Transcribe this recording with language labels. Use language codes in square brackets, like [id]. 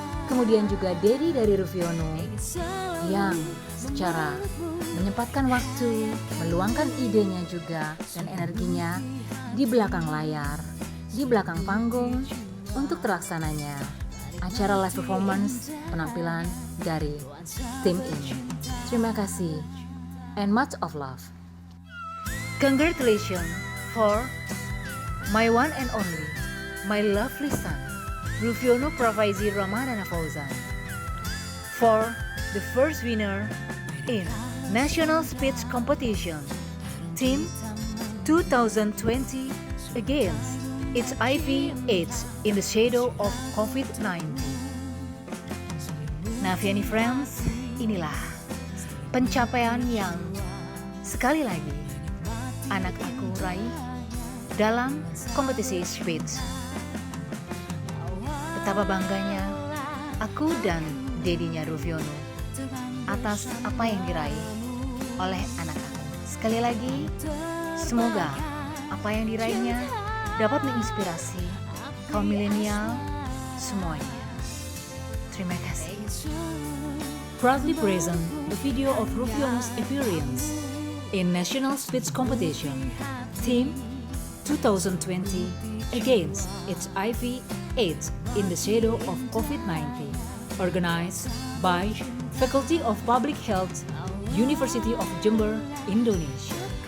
[id] Kemudian juga Dedi dari Rufiono yang secara menyempatkan waktu, meluangkan idenya juga dan energinya di belakang layar, di belakang panggung untuk terlaksananya acara live performance penampilan dari tim ini. Terima kasih [en] and much of love. Congratulations for my one and only, my lovely son, Rufiono Pravaizi Ramadana Fauzan, for the first winner in National Speech Competition, Team 2020 against HIV/AIDS in the shadow of COVID-19. [id] Nah, Fiani Friends, inilah pencapaian yang sekali lagi anak aku raih dalam kompetisi speech. Betapa bangganya aku dan dedinya Rufiono atas apa yang diraih oleh anak aku. Sekali lagi, semoga apa yang diraihnya dapat menginspirasi kaum milenial semuanya. Terima kasih. [en] Proudly present the video of Rufiono's appearance in National Speech Competition, Team 2020 against HIV/AIDS in the shadow of COVID-19, organized by Faculty of Public Health, University of Jember, Indonesia.